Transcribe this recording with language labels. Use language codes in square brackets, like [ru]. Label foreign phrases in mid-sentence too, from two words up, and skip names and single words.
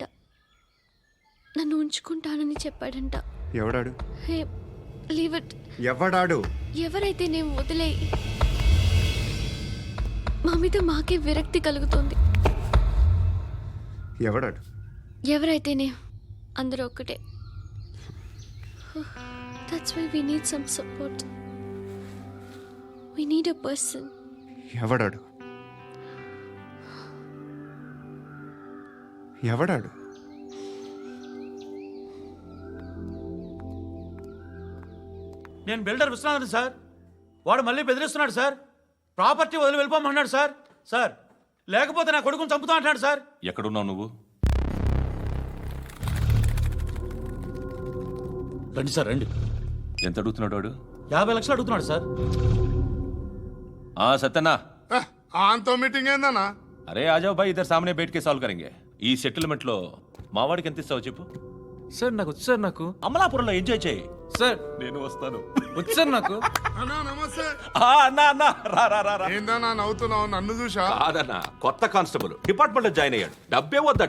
[te] నన్ను ఉంచుకుంటానని చెప్పాడంట. ఎవడాడు? [en] Hey, leave it. [te] ఎవడాడు? ఎవరైతే నేను వదిలే. మా మీద మాకే విరక్తి కలుగుతుంది. ఎవడాడు? ఎవరైతేనే అందరూ ఒక్కటే. [en] That's why we need some support. We need a person. [te] ఎవడాడు? ఎవడాడు? నేను బిల్డర్ విశ్వనాథన్ సార్. వాడు మళ్ళీ బెదిరిస్తున్నాడు సార్. ప్రాపర్టీ వదిలి వెళ్ళిపోమన్నాడు సార్. సార్, లేకపోతే నా కొడుకుని చంపుతా అంటున్నాడు సార్. ఎక్కడున్నావు నువ్వు? రండి సార్, రండి. ఎంత అడుగుతున్నాడు వాడు? 50 లక్షలు అడుగుతున్నాడు సార్. सत्यना ఆంతో మీటింగ్ ఏందన్నా? [hi] अरे आ जाओ भाई, इधर सामने बैठ के सॉल्व करेंगे. [te] ఈ సెటిల్మెంట్ లో మా వాడికి ఎంత ఇస్తావు చెప్పు. సార్ నాకు వచ్చు సార్. నాకు అమలాపురంలో ఎంజాయ్ చేయి సార్. నేను వస్తాను. వచ్చు సార్ నాకు. అన్నా నమస్తే. అన్నా అన్నా రా రా రా రా. ఏందన్నా నవ్వుతున్నావు? నన్ను చూసా? కాదన్నా, కొత్త కానిస్టేబుల్ డిపార్ట్మెంట్ లో జాయిన్ అయ్యాడు. డబ్బే వద్దట.